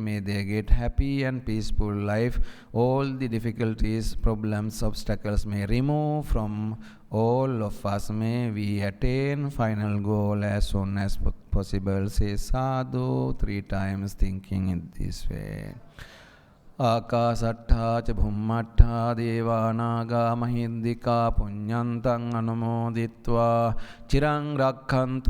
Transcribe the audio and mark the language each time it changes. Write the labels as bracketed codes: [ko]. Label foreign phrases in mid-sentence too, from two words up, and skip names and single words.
[en] May they get happy and peaceful life. All the difficulties, problems, obstacles may remove from all of us. May we attain final goal as soon as possible. Say sadhu 3 times, thinking in this way. [pi] Akasattha ca bhummattha devanaga mahiddhika punyantang anumoditva chirang rakkhantu